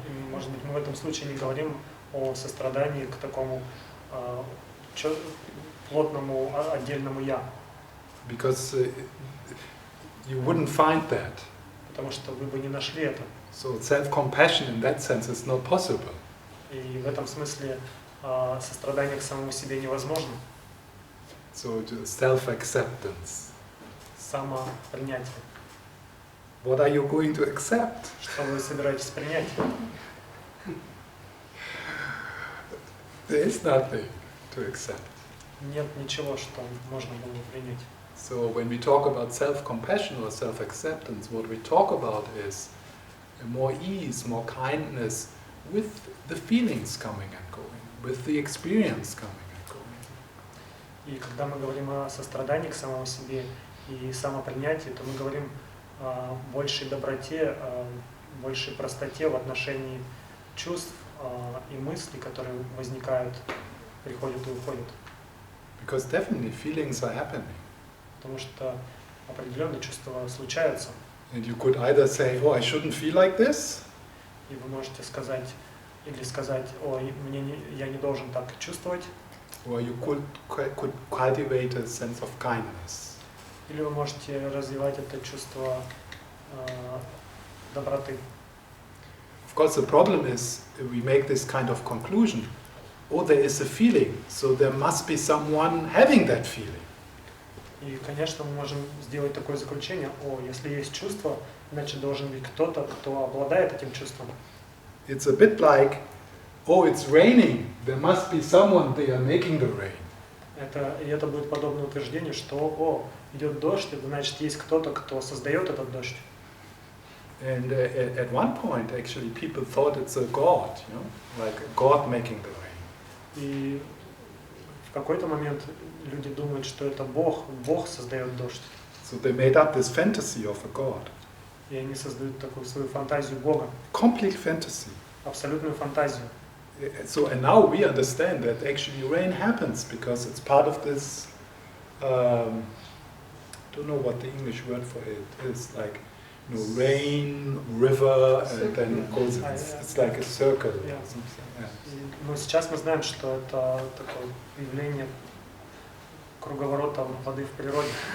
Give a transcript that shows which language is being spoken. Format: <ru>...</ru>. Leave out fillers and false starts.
<ru>Может быть, мы в этом случае не говорим о сострадании к такому плотному отдельному я.</ru> <en>Because you wouldn't find that.</en> <ru>Потому что вы бы не нашли это.</ru> <en>So self-compassion in that sense is not possible.</en> <ru>И в этом смысле сострадание к самому себе невозможно.</ru> <en>So self-acceptance.</en> <ru>Самопринятие.</ru> <en>What are you going to accept?</en> <ru>Что вы собираетесь принять?</ru> <en>There is nothing to accept.</en> <ru>Нет ничего, что можно было бы принять.</ru> <en>So when we talk about self-compassion or self-acceptance, what we talk about is more ease, more kindness with the feelings coming and going, with the experience coming and going.</en> <ru>И когда мы говорим о сострадании к самому себе и самопринятии, то мы говорим о большей доброте, о большей простоте в отношении чувств и мыслей, которые возникают, приходят и уходят.</ru> <en>Because definitely feelings are happening.</en> <ru>Потому что определенные чувства случаются.</ru> <en>And you could either say, oh, I shouldn't feel like this.</en> <ru>И вы можете сказать, ой, я не должен так чувствовать.</ru> <en>Or you could cultivate a sense of kindness.</en> <ru>Или вы можете развивать это чувство доброты.</ru> <en>Of course, the problem is we make this kind of conclusion. Oh, there is a feeling, so there must be someone having that feeling.</en> <ru>И, конечно, мы можем сделать такое заключение: если есть чувство, значит должен быть кто-то, кто обладает этим чувством.</ru> <en>It's a bit like, oh, it's raining, there must be someone there making the rain.</en> <ru>Это будет подобное утверждению, что идет дождь, это значит есть кто-то, кто создает этот дождь.</ru> <en>And at one point, actually, people thought it's a god, like a god making the rain.</en> <ru>И в какой-то момент люди думают, что это Бог создает дождь.</ru> <en>So they made up this fantasy of a god.</en> <ru>И они создают такую свою фантазию Бога.</ru> <en>Complete fantasy.</en> <ru>Абсолютную фантазию.</ru> <en>So and now we understand that actually rain happens because it's part of this. Don't know what the English word for it is. Like, rain, river, and then goes. It's like a circle. Yeah. Or something. Yeah.</en> <ru>Но сейчас мы знаем, что это такое явление круговорота воды в природе.</ru>